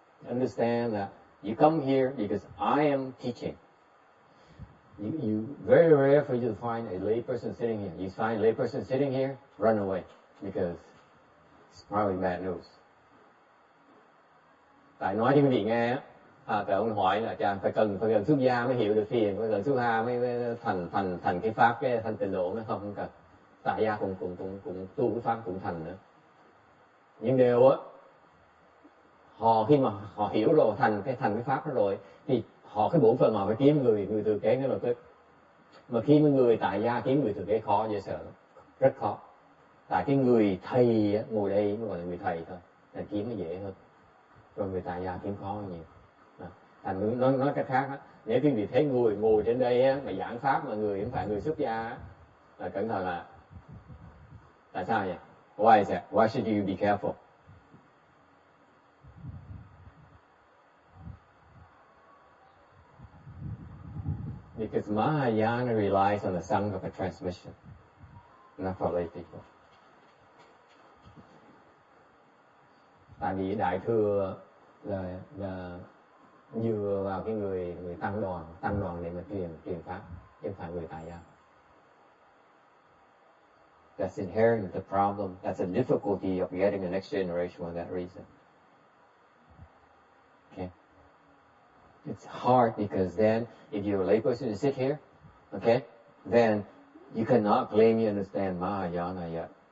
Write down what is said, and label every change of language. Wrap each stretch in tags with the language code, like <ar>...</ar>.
<en>Understand that you come here because I am teaching. You very rare for you to find a lay person sitting here. You find a lay person sitting here, run away because it's probably bad news.</en> <vi>Tại nói cho quý vị nghe á, tại ông hỏi là chàng phải cần xuất gia mới hiểu được thiền, phải cần xuất gia mới thành cái pháp cái thành tịnh độ mới không cần. Tại gia cũng tu cái pháp cũng thành nữa. Nhưng điều á, khi mà họ hiểu rồi thành cái pháp đó rồi thì cái bổn phận họ phải kiếm người thừa kế ngay lập tức. Mà khi mà người tại gia kiếm người thừa kế khó dễ sợ lắm, rất khó. Tại cái người thầy ngồi đây mới gọi là người thầy thôi, là kiếm nó dễ hơn. Rồi người tại gia kiếm khó hơn nhiều. Thành nói cách khác á, nếu quý vị thấy người ngồi trên đây á, mà giảng pháp mà người không phải người xuất gia á, là cẩn thận là tại sao vậy?</vi> <en>Why is that? Why should you be careful? Because Mahayana relies on the Sangha for transmission, not for lay people.</en> <vi>Tại vì Đại Thừa là dựa vào cái người tăng đoàn để mà truyền pháp, chứ không phải người tại gia.</vi> <en>That's inherent the problem. That's a difficulty of getting the next generation for that reason. Okay. It's hard because then, if you're a layperson and sit here, okay, then you cannot claim you understand Mahayana yet.</en>